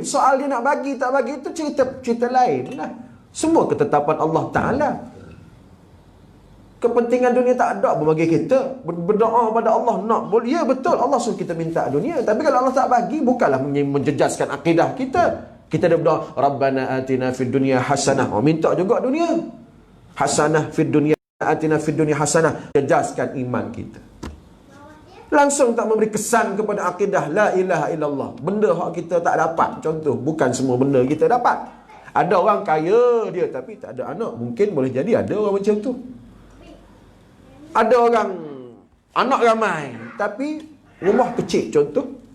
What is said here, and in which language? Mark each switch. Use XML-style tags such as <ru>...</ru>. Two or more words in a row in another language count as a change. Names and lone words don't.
<ms>Soal dia nak bagi tak bagi itu cerita lain lah. Semua ketetapan Allah Ta'ala. Kepentingan dunia tak ada pun bagi kita. Berdoa pada Allah nak. Ya betul, Allah suruh kita minta dunia. Tapi kalau Allah tak bagi, bukanlah menjejaskan akidah kita. Kita dah berdoa,</ms> <ar>ربنا آتنا في الدنيا حسنة.</ar> <ms>Minta juga dunia.</ms> <ar>حسنة في الدنيا آتنا في الدنيا حسنة.</ar> <ms>Jejaskan iman kita. Langsung tak memberi kesan kepada akidah</ms> <ar>لا إله إلا الله.</ar> <ms>Benda hak kita tak dapat. Contoh, bukan semua benda kita dapat. Ada orang kaya dia tapi tak ada anak. Mungkin boleh jadi ada orang macam tu. Ada orang anak ramai tapi rumah kecil, contoh.</ms>